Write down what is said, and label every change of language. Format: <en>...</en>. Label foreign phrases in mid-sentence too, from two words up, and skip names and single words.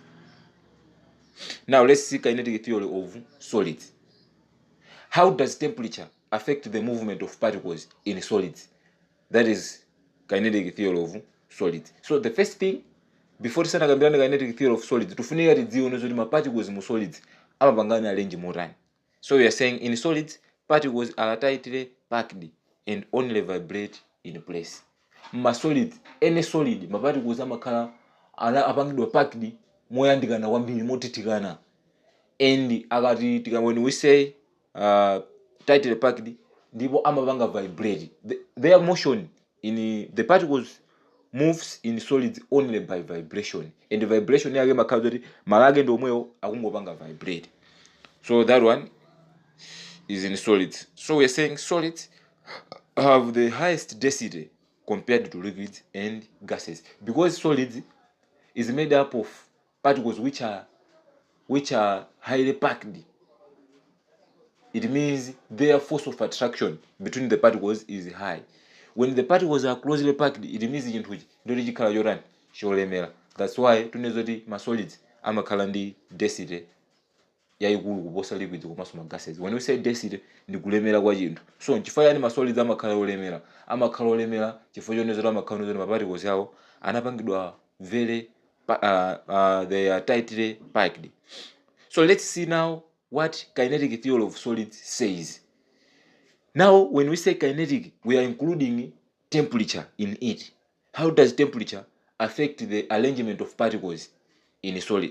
<en>Now let's see kinetic theory of solids. How does temperature affect the movement of particles in solids? That is kinetic theory of solids. So the first thing, before</en> <ny>tisana kambirana</ny> <en>kinetic theory of solids,</en> <ny>tufunika tidziwe nozoti ma particles mu solids amapangana arrange motani.</ny> <en>So we are saying in solids, particles are tightly packed and only vibrate in place. Ma solids, any solid,</en> <ny>ma particles amakhala apangidwa packed moyandikana kwambiri motitikana.</ny> <en>And akati when we say tightly packed,</en> <ny>ndipo amapanga vibrate.</ny> <en>Their motion in the particles moves in solids only by vibration, and the vibration</en> <ny>yake makhala kuti malage ndi omwewo akungopanga</ny> <en>vibrate. So that one is in solids. So we are saying solids have the highest density compared to liquids and gases, because solids is made up of particles which are highly packed. It means their force of attraction between the particles is high. When the particles are closely packed, it means</en> <ny>chinthu ichi ndoti chikhala chotani cholemera.</ny> <en>That's why</en> <ny>tunezoti ma solids amakhala ndi density yayikulu kuposa liquids komanso ma gases.</ny> <en>When we say density,</en> <ny>ndi kulemera kwa chinthu. So chifukwa yani ma solids amakhala olemera? Amakhala olemera chifukwa chonezoti amakhala nozoti ma particles yawo anapangidwa</ny> <en>very they are tightly packed. So let's see now what kinetic theory of solids says. Now, when we say kinetic, we are including temperature in it. How does temperature affect the arrangement of particles in a solid?</en>